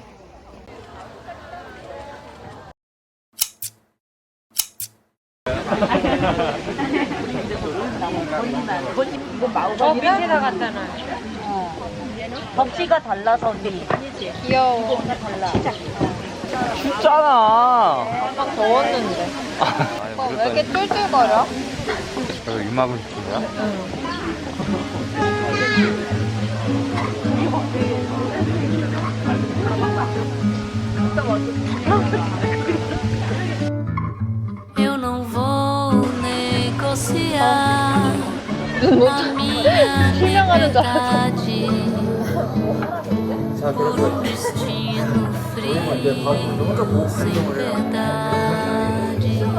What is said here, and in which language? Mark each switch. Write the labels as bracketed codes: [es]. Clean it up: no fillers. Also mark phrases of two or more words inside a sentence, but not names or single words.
[ko] 밑에다 갔잖아. 덕지가 달라서 언니. 귀여워. 춥잖아. 막 더웠는데. 오빠 왜 이렇게 쫄쫄거려? 너 입막을 시킨 거야? [pt] Eu não vou negociar a minha liberdade por um destino frio sem verdade.